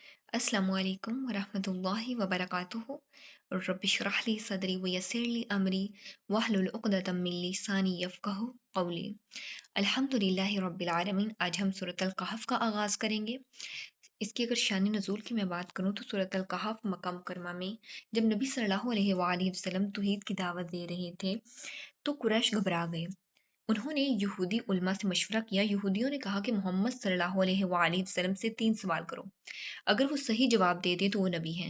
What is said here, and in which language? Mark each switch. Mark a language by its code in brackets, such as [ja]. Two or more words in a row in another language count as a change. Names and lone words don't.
[ar] السلام عليكم ورحمة الله وبركاته رب اشرح لي صدري ويسر لي أمري واحلل عقدة من لساني يفقهوا قولي. الحمد لله رب العالمين. [ur] آج ہم سورۃ الکہف کا آغاز کریں گے۔ اس کی اگر شان نزول کی میں بات کروں تو سورۃ الکہف مکہ مکرمہ میں جب نبی [ar] صلى الله عليه وسلم [ur] توحید کی دعوت دے رہے تھے تو قریش گھبرا گئے. انہوں نے یہودی علما سے مشورہ کیا۔ یہودیوں نے کہا کہ محمد [ar] صلى الله عليه وسلم [ur] سے 3 سوال کرو، اگر وہ صحیح جواب دے دے تو وہ نبی ہیں.